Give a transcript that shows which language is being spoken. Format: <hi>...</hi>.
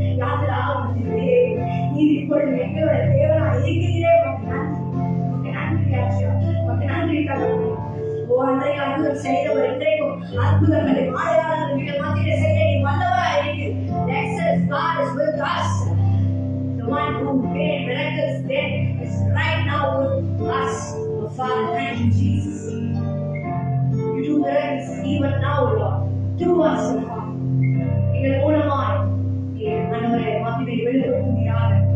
<ta>யாத்திராவுடைய நீர் இப்பொழுது எங்களோட தேவனாய் இருக்கிறீரே. உமக்கு நன்றி ஆச்சா. உமக்கு நன்றி தகப்பனே. ஓ அன்றைய அற்புதம் செய்தவர் இன்றைக்கும் அற்புதங்களை அடையாளங்கள் மிக மத்தியிலே செய்ய நீ வல்லவராய் இருக்கிறீர்.</ta> <en>The excellent God is with us. The one who made miracles then is right now with us. Oh, Father, thank you, Jesus. You do miracles even now, Lord, through us, oh Father.</en> <ta>எங்கள் மூலமாய் ஆண்டவரே மகிமை வெளிப்படுத்துவீராக.</ta>